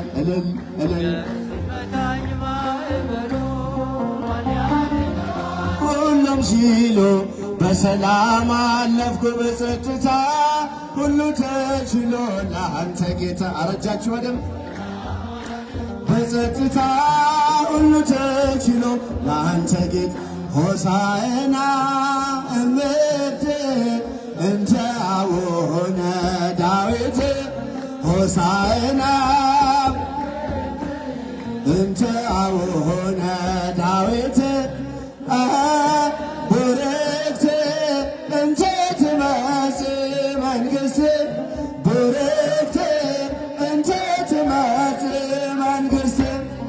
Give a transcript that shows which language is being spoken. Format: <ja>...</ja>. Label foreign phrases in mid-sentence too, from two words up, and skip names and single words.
<am>እልል እልል ሁሉም ሲሉ በሰላም አለፍኩ በጸጥታ ሁሉ ተችሎ ለአንተ ጌታ። አረጃችሁ በደም በጸጥታ ሁሉ ተችሎ ለአንተ ጌታ።</am> <gez>ሆሳዕና እምርት እንተ አቡነ ዳዊት ሆሳዕና እንተ አቡነ ዳዊት ቡርክት እንተ ትመጽእ መንግሥት ቡርክት እንተ ትመጽእ መንግሥት</gez>